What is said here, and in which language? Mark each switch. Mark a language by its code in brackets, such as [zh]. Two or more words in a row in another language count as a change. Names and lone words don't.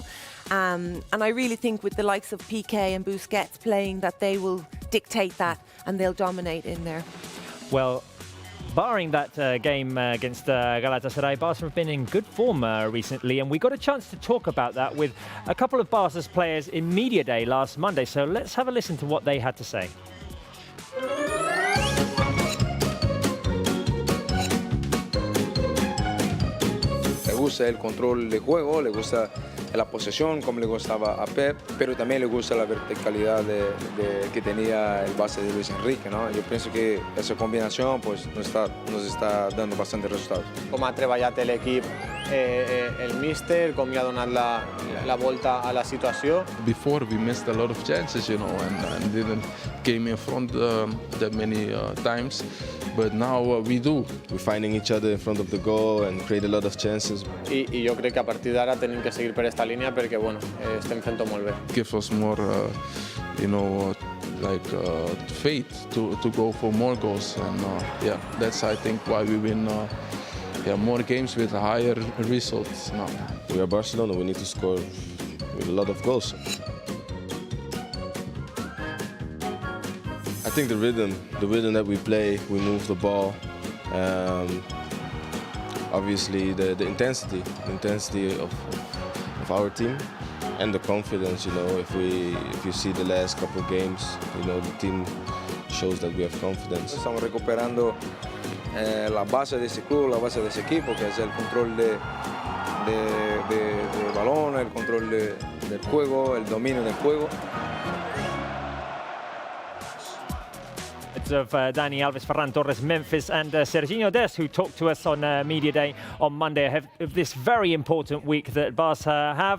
[en] And I really think with the likes of Piqué and Busquets playing, that they will dictate that and they'll dominate in there. Well, barring that game against Galatasaray, Barca have been in good form recently, and we got a chance to talk about that with a couple of Barca's players in Media Day last Monday. So let's have a listen to what they had to say. [es] Le gusta el control de juego, le gusta la posesión como le gustaba a Pep, pero también le gusta la verticalidad que tenía el base de Luis Enrique, ¿no? Yo pienso que esa combinación pues, nos está dando bastantes resultados. [ca] Com ha treballat l'equip, el míster, com li ha donat la volta a la situació. [en] Before we missed a lot of chances, and didn't came in front that many times. but now we do. We're finding each other in front of the goal and create a lot of chances. [ca] I jo crec que a partir d'ara tenim que seguir per esta línia perquè bueno, estem fent-ho molt bé. [en] Gives us more, faith to go for more goals, and that's I think why we win. More games with higher results now. We are Barcelona. We need to score with a lot of goals. I think the rhythm that we play, we move the ball. Obviously, the intensity of our team, and the confidence. If you see the last couple of games, the team shows that we have confidence. [es] Estamos recuperando la base de ese club, la base de ese equipo, que es el control de balón, el control del juego, el dominio del juego. [en] Of Dani Alves, Ferran Torres, Memphis, and Serginho Dest, who talked to us on Media Day on Monday ahead of this very important week that Barca have.